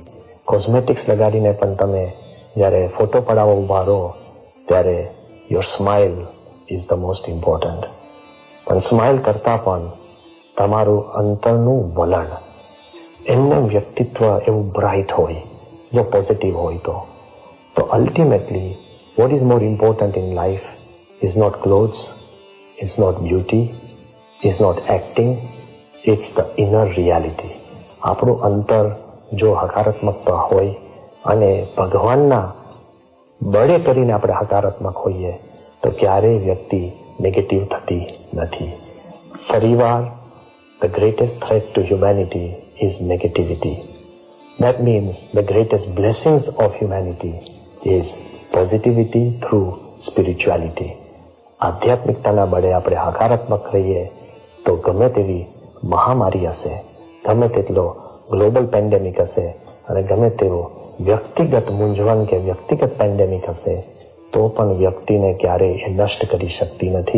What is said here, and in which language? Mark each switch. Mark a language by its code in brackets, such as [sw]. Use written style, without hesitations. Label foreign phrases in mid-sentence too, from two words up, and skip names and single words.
[gu] કોસ્મેટિક્સ લગાડીને પણ તમે જ્યારે ફોટો પડાવવા ઊભા રહો ત્યારે [en] your smile is the most important. [gu] પણ સ્માઇલ કરતાં પણ તમારું અંતરનું વલણ, એમનું વ્યક્તિત્વ એવું બ્રાઇટ હોય, જો પોઝિટિવ હોય તો અલ્ટિમેટલી [en] what is more important in life is not clothes, is not beauty, is not acting, it's the inner reality. [gu] આપણું અંતર જો હકારાત્મકતા હોય અને ભગવાનના બળે કરીને આપણે હકારાત્મક હોઈએ તો ક્યારેય વ્યક્તિ નેગેટિવ થતી નથી. [en] ફરીવાર the greatest threat to humanity is negativity. That means the greatest blessings of humanity is positivity through spirituality. [gu] આધ્યાત્મિકતાના બળે આપણે હકારાત્મક રહીએ તો ગમે તેવી મહામારી હશે, ગમે તેટલો [en] global pandemic [gu] હશે અને ગમે તેવો વ્યક્તિગત મૂંઝવણ કે વ્યક્તિગત પેન્ડેમિક હશે તો પણ વ્યક્તિને ક્યારેય એ નષ્ટ કરી શકતી નથી.